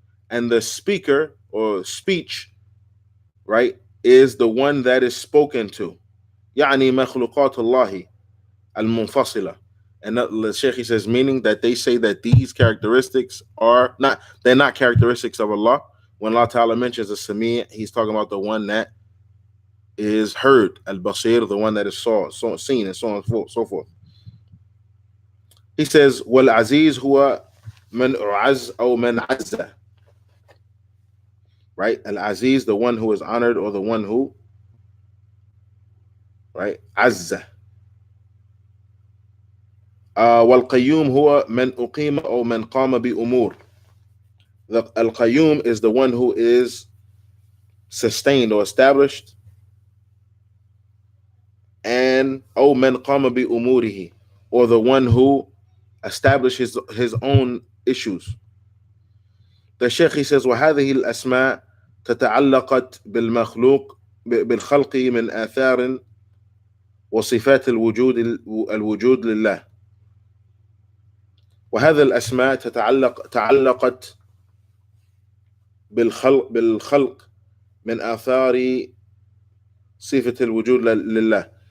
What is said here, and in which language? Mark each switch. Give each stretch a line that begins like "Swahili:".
English: And the speaker or speech, right, is the one that is spoken to.
Arabic: يعني مخلوقات الله المنفصلة.
English: And the Shaykh, he says, meaning that they say that these characteristics are not, they're not characteristics of Allah. When Allah Ta'ala mentions the Sami', he's talking about the one that is heard, al-Basir, the one that is seen, and so on and so forth. He says,
Arabic: وَالْعَزِيزُ هُوَ مَنْ أُعَزَّ أو مَنْ عَزَّ.
English: Right? Al-Aziz, the one who is honored, or the one who, right, عَزَّ.
Arabic: وَالْقَيُّومُ هُوَ مَنْ أُقِيمَ أو مَنْ قَامَ بِأُمُورٍ.
English: The Al-Qayyum is the one who is sustained or established, and
Arabic: أو مَنْ قَامَ بِأُمُورِهِ,
English: or the one who establishes his own issues. The Shaykh, he says,
Arabic: وهذه الأسماء تتعلقت بالخلق من آثار وصفات الوجود لله. وهذا الأسماء تعلقت بالخلق من آثار صفة الوجود لله.